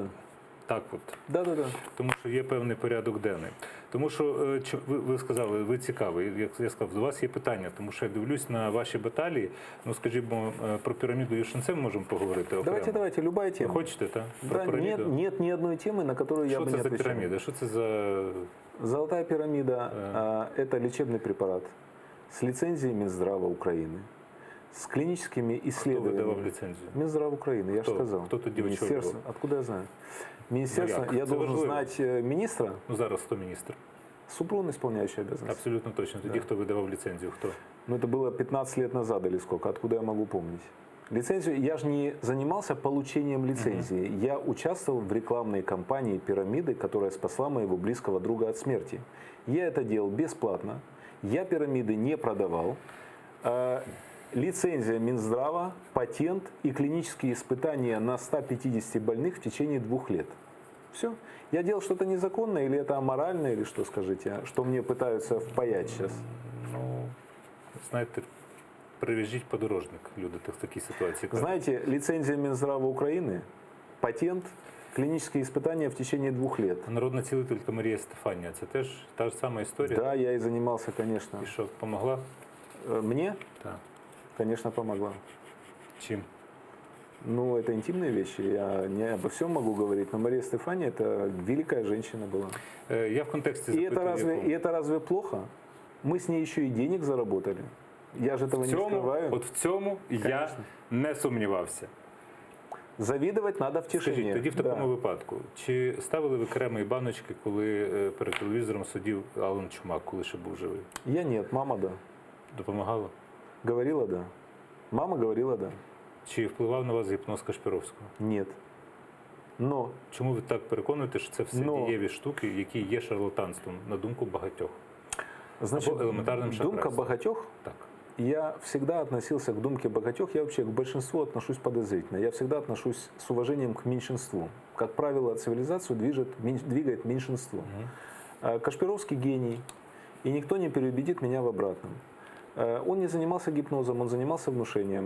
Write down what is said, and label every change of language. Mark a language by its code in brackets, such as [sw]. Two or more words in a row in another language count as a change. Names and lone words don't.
[uk] так от. [ru] Да-да-да. [uk] Тому що є певний порядок денний. Тому що ви сказали, ви цікаві. Як я сказав, до вас є питання, тому що я дивлюсь на ваші баталії. Ну, скажімо, про піраміду Юшинце ми можемо поговорити окремо. [ru] Давайте, любая [uk] Ви [ru] тема. [uk] хочете, так? Про [ru] Да, [uk] піраміду? [ru] нет ни одной темы, на которую я [uk] Що [ru] бы [uk] це [ru] не [uk] за [ru] отвечал. [uk] піраміда? Що це за [ru] Золотая пирамида это лечебный препарат с лицензией Минздрава Украины, с клиническими [uk] хто [ru] исследованиями. [uk] видавав ліцензію? [ru] Минздрав Украины, я же Кто? сказал. [uk] Кто тоді [ru] Министерство. [uk] очолював? [ru] Откуда я знаю? Министерство, [uk] як? [ru] я [uk] Це [ru] должен [uk] важливо. [ru] знать министра, [uk] Ну зараз хто міністр? [ru] Супрун, исполняющий обязанности. Абсолютно точно. [uk] Тоді [ru] Да. [uk] хто видавав ліцензію? Хто? [ru] Но это было 15 лет назад или сколько, откуда я могу помнить. Лицензию, я же не занимался получением лицензии. Я участвовал в рекламной кампании «Пирамиды», которая спасла моего близкого друга от смерти. Я это делал бесплатно. Я пирамиды не продавал. Лицензия Минздрава, патент и клинические испытания на 150 больных в течение 2 лет. Все. Я делал что-то незаконное, или это аморально, или что, скажите, что мне пытаются впаять сейчас? [uk] Ну, знаєте, прив'яжіть подорожник, люди в такій ситуації. кажуть. [ru] Знаете, лицензия Минздрава Украины, патент, клинические испытания в течение 2 лет. [uk] Народна цілителька Марія Стефанія, це теж та ж сама історія? [ru] Да, я и занимался, конечно. [uk] І що, [ru] помогла? Мне, [uk] Так. [ru] конечно, помогла. [uk] Чим? [ru] Ну, это интимные вещи, я не обо всем могу говорить, но Мария Стефания это великая женщина была. [uk] Я в контексті [ru] И это, [uk] запитую, [ru] разве, [uk] якому? [ru] и это разве плохо? Мы с ней еще и денег заработали. Я же этого [uk] в [ru] не [uk] цьому, [ru] скрываю. [uk] от в цьому я [ru] Конечно. [uk] не сумнівався. [ru] Завидовать надо в тишине. [uk] Скажіть, тоді в такому [ru] Да. [uk] випадку, чи ставили ви кремові баночки, коли перед телевізором сидів Алан Чумак, коли ще був живий? [ru] Я нет, мама да. [uk] Допомагало? [ru] Говорила да. Мама говорила да. [uk] Чи впливав на вас гіпноз Кашпіровського? [ru] Нет. Но [uk] Чому ви так переконуєте, що це все [ru] Ну. [uk] дієві штуки, які є шарлатанством, на думку багатьох? [ru] значит, [uk] Або элементарным думка шахрайством. богатех, Так. [ru] я всегда относился к [uk] думке богатех, [ru] я вообще к большинству отношусь подозрительно. Я всегда отношусь с уважением к меньшинству. Как правило, цивилизацию двигает меньшинство. Кашпировский гений, и никто не переубедит меня в обратном. Он не занимался гипнозом, он занимался внушением.